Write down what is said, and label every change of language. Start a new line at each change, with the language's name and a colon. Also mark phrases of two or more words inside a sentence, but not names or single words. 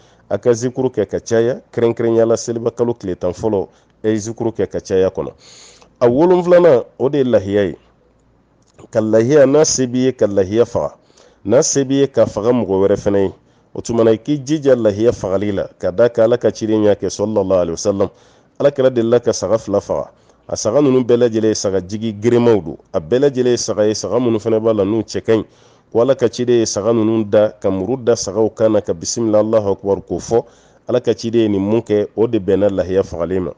Bambara: A ka zikuru kɛ ka caya kɛrɛnkɛrɛnyala seliba kalo tile 10 fɔlɔ e ye zikuru kɛ ka caya kɔnɔ. A 7nan o de ye lahiya ye. Ka lahiya n'a se b'i ye ka lahiya faga, n'a se b'i ye ka faga mɔgɔ wɛrɛ fana ye. O tuma na i k'i jija lahiya fagali la, ka da ka ala ka ciden y'a kɛ
Arabic: صلى الله عليه وسلم.
Bambara: Ala kɛra delila ka saga 2 faga. A saga ninnu bɛɛ lajɛlen ye saga jigi girinmanw don. A bɛɛ lajɛlen ye saga ye, saga minnu fana b'a la n'u cɛ ka ɲi. Ko ala ka ciden ye saga ninnu da ka muru da sagaw kan na ka bisimila
Arabic: الله أكبر
Bambara: k'o fɔ. Ala ka ciden ye nin mun kɛ o de bɛnna lahiya fagalen ma.